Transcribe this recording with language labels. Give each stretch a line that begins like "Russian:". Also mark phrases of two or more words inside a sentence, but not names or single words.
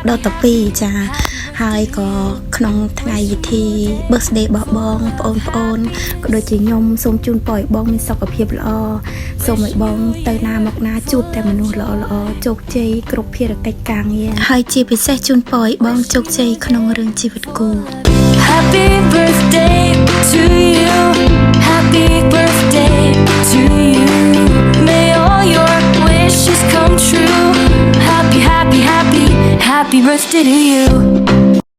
Khmer: ដល់ទៅ2ចាហើយក៏ក្នុងថ្ងៃវិធី birthday របស់បងប្អូនក៏ដូចជាខ្ញុំសូមជូ នពរឲ្យបងមានសុខភាពល្អសូមឲ្យបងទៅណាមកណាជួបតែមនុស្សល្អជោគជ័យគ្រប់ភារកិច្ចការងារហើយជាពិសេសជូនពរឲ្យបងជោគជ័យក្នុងរឿងជីវិតគូ
English: Happy birthday to you Happy birthday to you May all your wishes come true Happy birthday to you